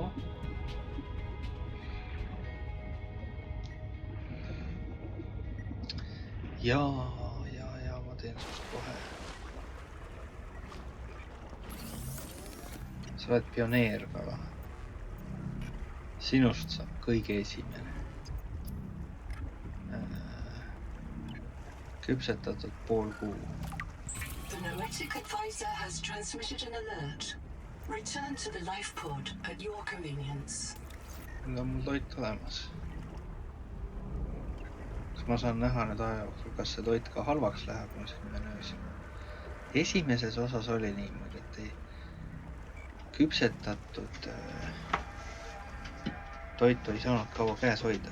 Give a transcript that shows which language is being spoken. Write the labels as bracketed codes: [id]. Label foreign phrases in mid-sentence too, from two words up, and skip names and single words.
[et] Ja ma teen sust kohe. Sa oled pioneerkala. Sinust saab kõige esimene. Küpsetatud pool kuu. [en] The Noetic advisor has transmitted an alert. Return to the life pod at your convenience. [et] Nüüd on mul toit olemas. Kas ma saan näha nüüd aja jooksul, kas see toit ka halvaks läheb mul siin menüüs? Esimeses osas oli niimoodi, et ei küpsetatud toitu ei saanud kaua käes hoida.